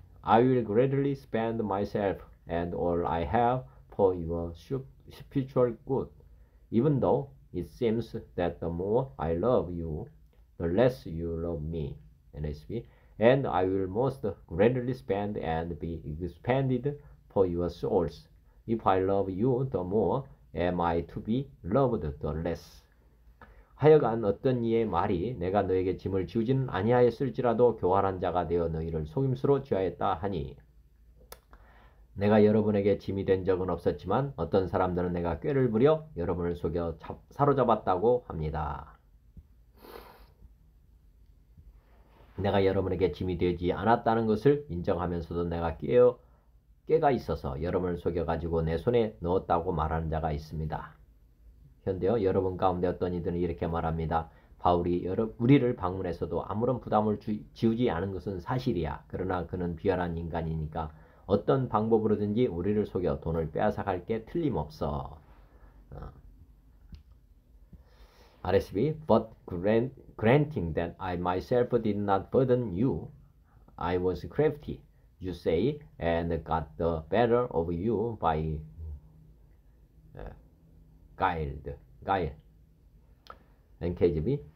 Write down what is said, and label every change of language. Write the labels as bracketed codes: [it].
[en] I will gladly spend myself and all I have for your spiritual good, even though it seems that the more I love you, the less you love me. NSB. And I will most gladly spend and be expanded for your souls. If I love you the more, am I to be loved the less? [ko] 하여간 어떤 이의 말이 내가 너에게 짐을 지우지는 아니하였을지라도 교활한 자가 되어 너희를 속임수로 취하였다 하니 내가 여러분에게 짐이 된 적은 없었지만 어떤 사람들은 내가 꾀를 부려 여러분을 속여 사로잡았다고 합니다. 내가 여러분에게 짐이 되지 않았다는 것을 인정하면서도 내가 꾀가 있어서 여러분을 속여가지고 내 손에 넣었다고 말하는 자가 있습니다. 현대요. 여러분 가운데 어떤 이들은 이렇게 말합니다. 바울이 우리를 방문해서도 아무런 부담을 지우지 않은 것은 사실이야. 그러나 그는 비열한 인간이니까 어떤 방법으로든지 우리를 속여 돈을 빼앗아갈 게 틀림없어. [en] RSB. But granting that I myself did not burden you, I was crafty, you say, and got the better of you by guile. NKJV.